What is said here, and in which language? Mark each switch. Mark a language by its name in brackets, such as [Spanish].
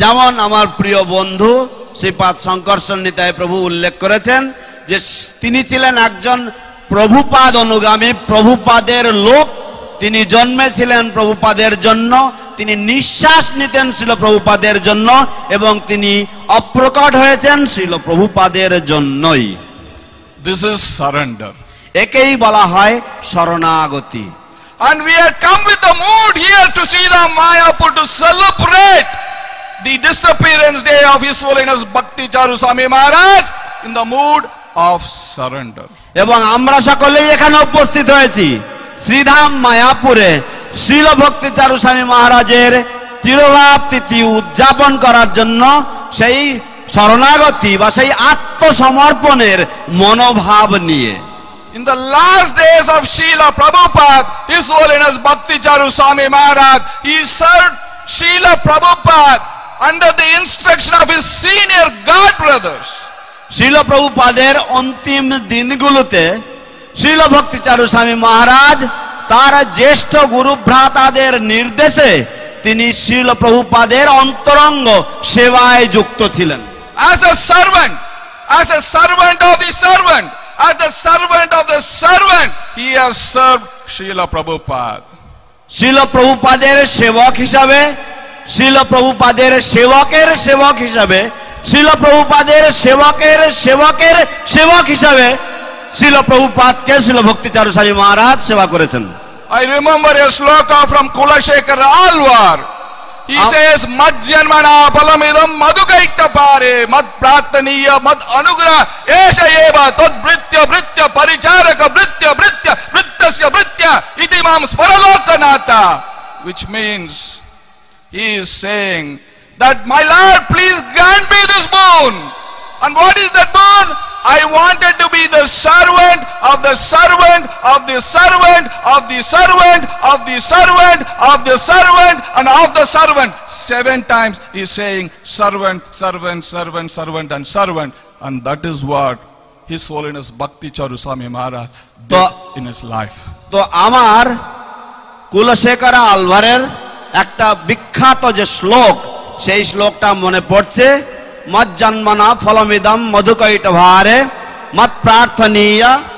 [Bangla] যেমন আমার প্রিয় বন্ধু শ্রীপাদ শঙ্করশন নিতাই প্রভু উল্লেখ করেছেন যে তিনি ছিলেন একজন প্রভুপাদ অনুগামী, প্রভুপাদের লোক। তিনি জন্মেছিলেন প্রভুপাদের জন্য, তিনি নিঃশ্বাস নিতেন শ্রীল প্রভুপাদের জন্য এবং তিনি অপ্রকট হয়েছেন শ্রীল প্রভুপাদের জন্যই। [English] This is surrender. [Bangla] একেই বলা হয় শরণাগতি। [English] And we have come with the mood here to Tirobhav Mayapur to celebrate the disappearance day of His Holiness Bhakti Charu Swami Maharaj in the mood of surrender. [Bangla] এবং আমরা সকলেই এখানে উপস্থিত হয়েছি শ্রীধাম মায়াপুরে শ্রীল ভক্তি চারু স্বামী মহারাজের তিরোভাব তিথি উদযাপন করার জন্য সেই শরণাগতি বা সেই আত্মসমর্পণের মনোভাব নিয়ে [English] In the last days of Srila Prabhupada, His Holiness Bhakti Charu Swami Maharaj, he served Srila Prabhupada under the instruction of his senior god brothers. [Bangla] Srila প্রভুপাদের অন্তিম দিনগুলোতে শ্রীল ভক্তি চারু স্বামী মহারাজ তার জ্যেষ্ঠ গুরুভ্রাতাদের নির্দেশে তিনি শ্রীল প্রভুপাদের অন্তরঙ্গ সেবায় যুক্ত ছিলেন। [English] As a servant of the servant, as the servant of the servant, he has served Srila Prabhupada. [Bangla] Srila প্রভুপাদের সেবক হিসাবে, শ্রীল প্রভুপাদের সেবকের সেবক হিসাবে, শ্রীল প্রভুপাদের সেবকের সেবকের সেবক হিসাবে শ্রীল প্রভুপাদকে শ্রীল ভক্তি চারু স্বামী মহারাজ সেবা করেছেন। [English] I remember a sloka from Kulashekar Alvar. He says, [Sanskrit] Mad janmana palamidam madhukaita pare mad prataniya mad anugraha esha eva tad britya britya paricharaka britya britya brittasya britya iti mam sparalokanata, [English] which means he is saying that, my Lord, please grant me this boon. And what is that boon? I wanted to be the servant of the servant of the servant of the servant of the servant of the servant and of the servant. 7 times he is saying servant, servant, servant, servant and servant. And that is what His Holiness Bhakti Charu Swami Maharaj did in his life. [Bangla] তো আমার কুলশেখর আলভারের একটা বিখ্যাত যে শ্লোক, সেই শ্লোকটা মনে পড়ছে, [Sanskrit] মজ্জন্মনা ফলমিদম মধুকৈটভারে মত প্রার্থনীয়